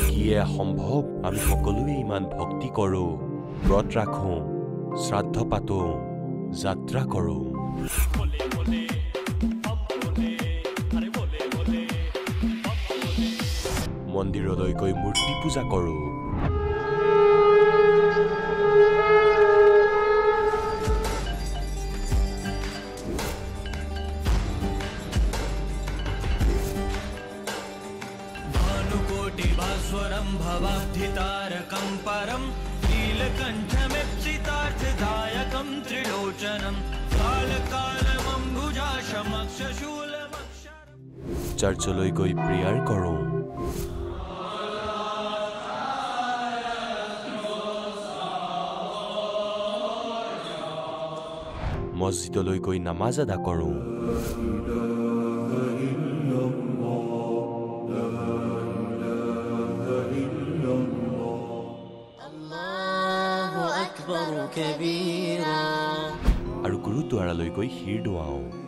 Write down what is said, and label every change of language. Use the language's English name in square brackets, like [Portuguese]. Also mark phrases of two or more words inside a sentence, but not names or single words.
[Assamese] কি এয়া সম্ভৱ আমি সকলোৱে ইমান ভক্তি কৰো ব্ৰত ৰাখো শ্ৰাদ্ধ পাতো যাত্ৰা কৰো মন্দিৰলৈ গৈ মূৰ্তি পূজা কৰো [Sanskrit] भानुकोटिभास्वरं भवाब्धितारकं परं नीलकण्ठमिप्सितार्थदायकं त्रिलोचनं कालकालमम्बुजाशमक्षशूलमक्षर [Assamese] चर्चলৈ গৈ প্ৰেয়াৰ কৰো মছজিদলৈ গৈ নামাজ আদা কৰো আৰু গুৰুদ্বাৰালৈ গৈ শিৰ দোৱাও